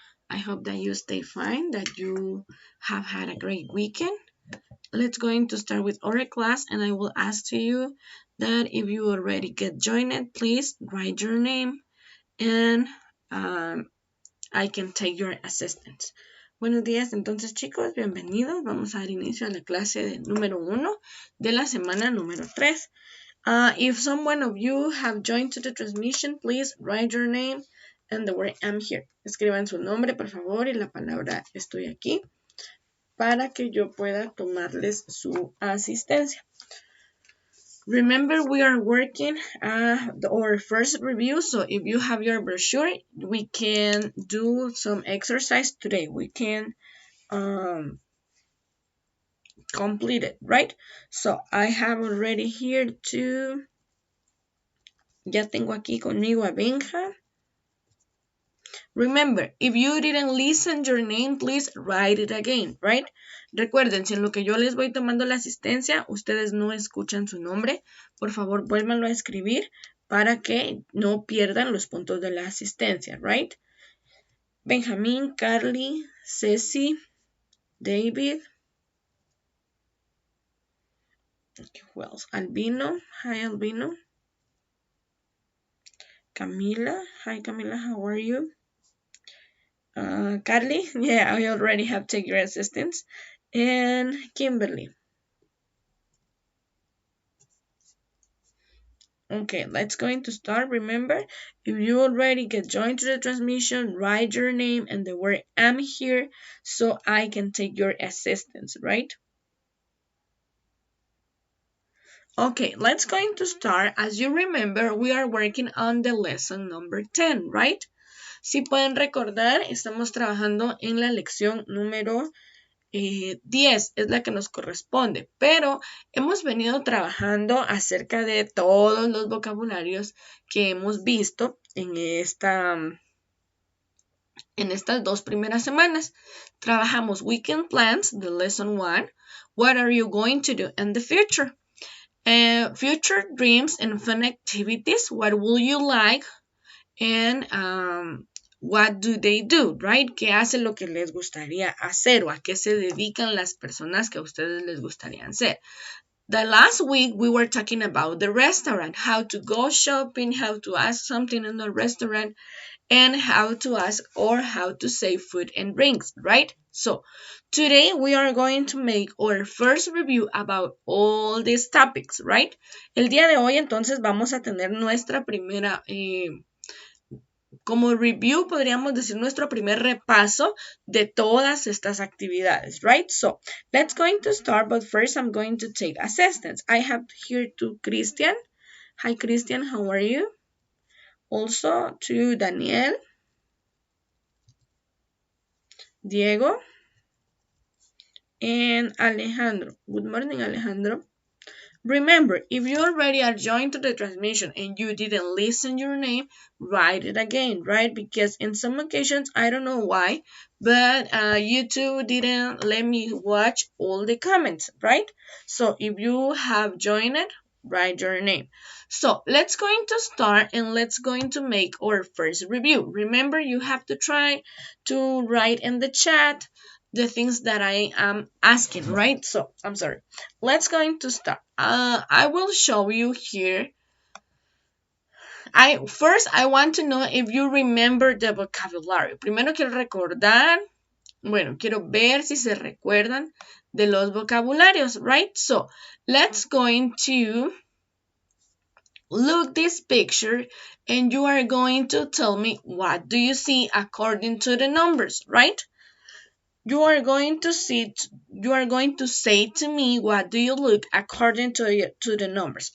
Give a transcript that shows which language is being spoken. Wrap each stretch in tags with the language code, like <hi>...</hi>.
<en>I hope that you stay fine, that you have had a great weekend. Let's going to start with our class and I will ask to you that if you already get joined, please write your name and I can take your assistance.</en> <es>Buenos días, entonces chicos, bienvenidos. Vamos a dar inicio a la clase de número 1 de la semana número 3.</es> <en>If someone of you have joined to the transmission, please write your name and the word I'm here.</en> <es>Escriban su nombre, por favor, y la palabra estoy aquí para que yo pueda tomarles su asistencia.</es> <en>Remember, we are working our first review, so if you have your brochure, we can do some exercise today. We can complete it, right? So I have already here</en> <es>ya tengo aquí conmigo a Benja.</es> <en>Remember, if you didn't listen your name, please write it again, right?</en> <es>Recuerden, si en lo que yo les voy tomando la asistencia, ustedes no escuchan su nombre, por favor, vuélvanlo a escribir para que no pierdan los puntos de la asistencia, right?</es> <en>Benjamín, Carly, Ceci, David, okay, who else? Albino, hi Albino. Camila, hi Camila, how are you? Carly, yeah, I already have taken your assistance. And Kimberly. Okay, let's going to start. Remember, if you already get joined to the transmission, write your name and the word I'm here so I can take your assistance, right? Okay, let's going to start. As you remember, we are working on the lesson number 10, right?</en> <es>Si pueden recordar, estamos trabajando en la lección número 10 es la que nos corresponde, pero hemos venido trabajando acerca de todos los vocabularios que hemos visto en estas dos primeras semanas. Trabajamos</es> <en>weekend plans, the lesson 1, what are you going to do in the future? Future dreams and fun activities, what will you like? And what do they do, right?</en> <es>¿Qué hace lo que les gustaría hacer o a qué se dedican las personas que a ustedes les gustaría hacer?</es> <en>The last week we were talking about the restaurant, how to go shopping, how to ask something in the restaurant, and how to ask or how to say food and drinks, right? So today we are going to make our first review about all these topics, right?</en> <es>El día de hoy entonces vamos a tener nuestra primera como review, podríamos decir nuestro primer repaso de todas estas actividades, right?</es> <en>So, let's going to start, but first I'm going to take assistance. I have here to Christian. Hi, Christian, how are you? Also to Daniel, Diego, and Alejandro. Good morning, Alejandro. Remember, if you already are joined to the transmission and you didn't listen your name, write it again, right? Because in some occasions, I don't know why, but YouTube didn't let me watch all the comments, right? So if you have joined it, write your name. So let's going to start and let's going to make our first review. Remember, you have to try to write in the chat the things that I am asking, right? So I'm sorry. Let's going to start. I will show you here. I want to know if you remember the vocabulary.</en> <es>Primero quiero recordar, bueno, quiero ver si se recuerdan de los vocabularios, right?</es> <en>So let's going to look this picture and you are going to tell me what do you see according to the numbers, right? You are going to say to me what do you look according to the numbers.</en>